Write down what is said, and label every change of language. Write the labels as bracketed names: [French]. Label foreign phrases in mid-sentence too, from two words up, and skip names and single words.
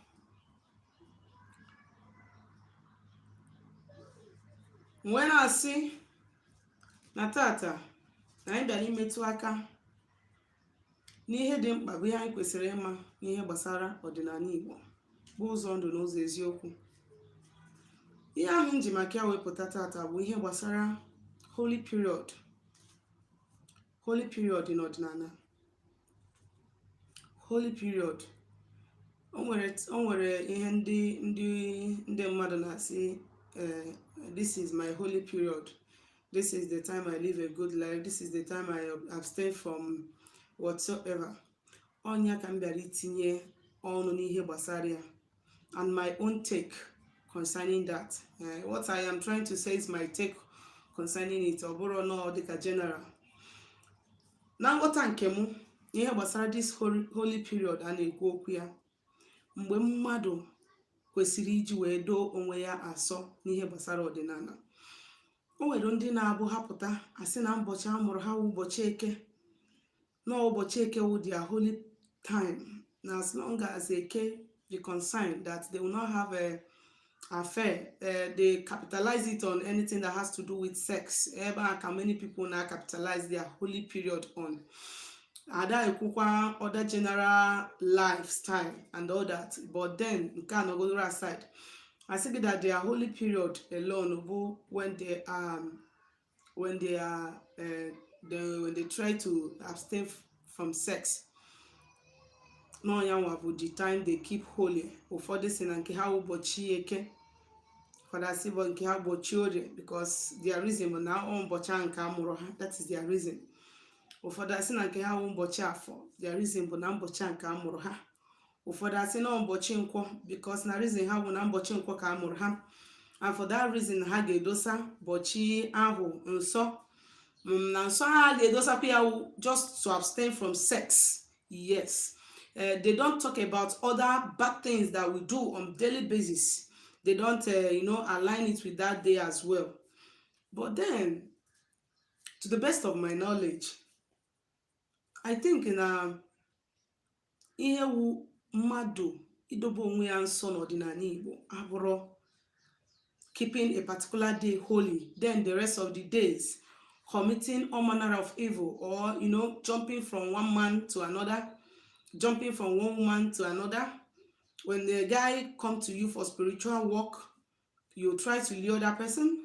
[Igbo] Wee na-asị na tata na anyị bịara imetụ aka n'ihe dị mkpa, bụ ihe anyị kwesịrị ịma n'ihe gbasara ọdịnala Igbo, bụ ụzọ ndụ na ụzọ eziokwu. Ihe ahụ m ji maka ya wepụta tata bụ ihe gbasara [English] holy period [Igbo] n'ọdịnala. [English] Holy period, [Igbo] o nwere ihe ndị mmadụ na-asị, [English] this is my holy period, this is the time I live a good life, this is the time I abstain from whatsoever. [Igbo] Onya ka m bịara itinye ọnụ n'ihe gbasara ya [English] and my own take concerning that. What I am trying to say is my take concerning it. [Igbo] Ọ bụrụ na ọ dịka general. Na nghọta nke m ihe gbasara [English] this holy period [Igbo] a na-ekwu okwu ya, mgbe mmadụ kwesịrị iji wee doo onwe ya asọ n'ihe gbasara ọdịnala. O nwere ndị na-abụ hapụta asị na ụbọchị a mụrụ ha ụbọchị Eke, na ụbọchị Eke wụ [English] their holy time, na as long as Eke be concerned that they will not have a affair, they capitalize it on anything that has to do with sex. [Igbo] Ebe ka [English] many people now capitalize their holy period on. [Igbo] Ada ekwukwa [English] other general lifestyle and all that, but then [Igbo] nke a [English] go aside. I say that their holy period alone bụ when they try to abstain from sex. [Igbo] No yanwa bụ [English] the time they keep holy. [Igbo] Ụfọdụ si na nke ha ụbọchị Eke, ụfọdụ si bụ nke ha ụbọchị Orie, [English] because their reason [Igbo] bụ na ụbọchị nke a mụrụ ha, [English] that is their reason. [Igbo] Ụfọdụ asị na nke ha ụbọchị Afọ, [English] their reason [Igbo] bụ na ụbọchị nke a mụrụ ha. Ụfọdụ asị na ụbọchị Nkwọ, because na reason ha bụ na ụbọchị Nkwọ ka a mụrụ ha, [English] and for that reason [Igbo] ha ga-edosa ụbọchị ahụ nsọ. Na nsọ ha ga-edosakwa ya [English] just to abstain from sex. [Igbo] Yes. [English] They don't talk about other bad things that we do on daily basis. They don't align it with that day as well. But then, to the best of my knowledge, I think [Igbo] na ihe wu mmadụ idobe onwe ya nsọ n'ọdịnala Igbo abụrụ [English] keeping a particular day holy, then the rest of the days committing all manner of evil, or jumping from one man to another, jumping from one woman to another. When the guy come to you for spiritual work, you try to lure that person.